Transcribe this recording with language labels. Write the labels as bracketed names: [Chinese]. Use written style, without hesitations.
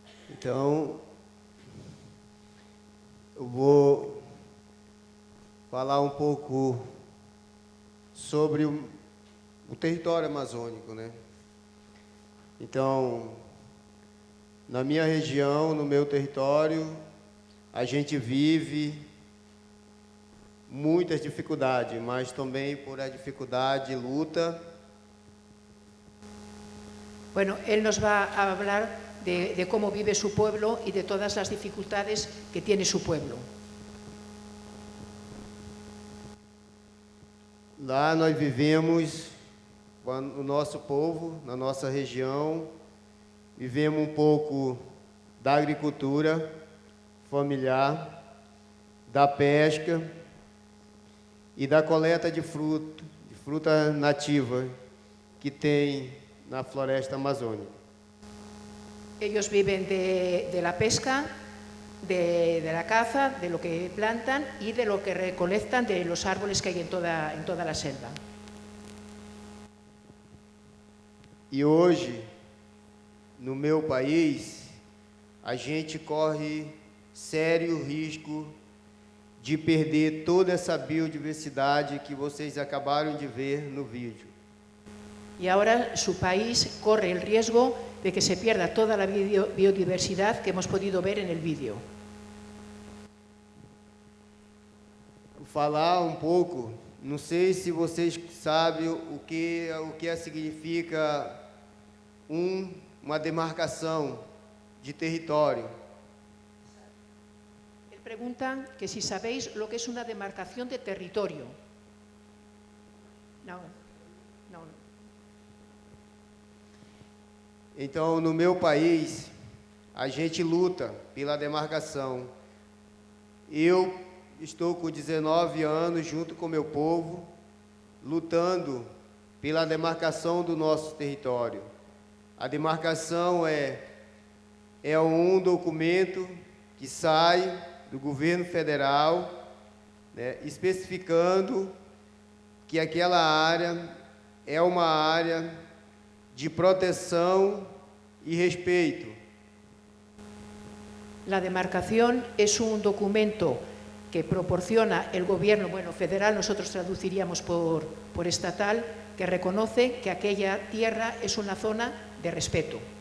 [Portuguese] Então, eu vou falar um pouco sobre o território amazônico, né? Então, na minha região, no meu território, a gente vive muitas dificuldades, mas também por a dificuldade, luta. [Spanish] Bueno, él nos va a hablar de cómo vive su pueblo y de todas las dificultades que tiene su pueblo. [Portuguese] Lá nós vivemos, o nosso povo, na nossa região, vivemos um pouco da agricultura familiar, da pesca e da coleta de fruta nativa que tem na floresta amazônica. [Spanish] Ellos viven de la pesca, de la caza, de lo que plantan y de lo que recolectan de los árboles que hay en toda la selva. [Portuguese] E hoje, no meu país, a gente corre sério risco de perder toda essa biodiversidade que vocês acabaram de ver no vídeo. [Spanish] Y ahora su país corre el riesgo de que se pierda toda la biodiversidad que hemos podido ver en el vídeo. [Portuguese] Vou falar um pouco, não sei se vocês sabem o que significa uma demarcação de território. [Spanish] Él pregunta que si sabéis lo que es una demarcación de territorio. No. [Portuguese] Então, no meu país, a gente luta pela demarcação. Eu estou com 19 anos, junto com meu povo, lutando pela demarcação do nosso território. A demarcação é um documento que sai do governo federal, né, especificando que aquela área é uma área de proteção [Spanish] y respeto. La demarcación es un documento que proporciona el gobierno, bueno, federal, nosotros traduciríamos por estatal, que reconoce que aquella tierra es una zona de respeto.